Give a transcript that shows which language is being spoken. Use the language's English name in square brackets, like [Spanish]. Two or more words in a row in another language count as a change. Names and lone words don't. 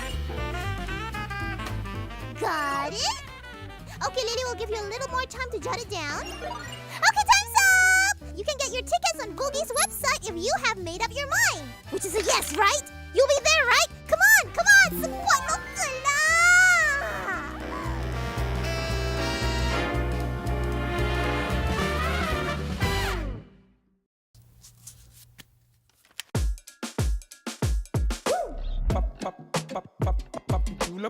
[English] Got it? Okay, Lily will give you a little more time to jot it down. Okay, time's up! You can get your tickets on Vogi's website if you have made up your mind. Which is a yes, right? You'll be there, right? Come on, come on! [Filipino] Support mo sila! Pop pop pop pop pop julep.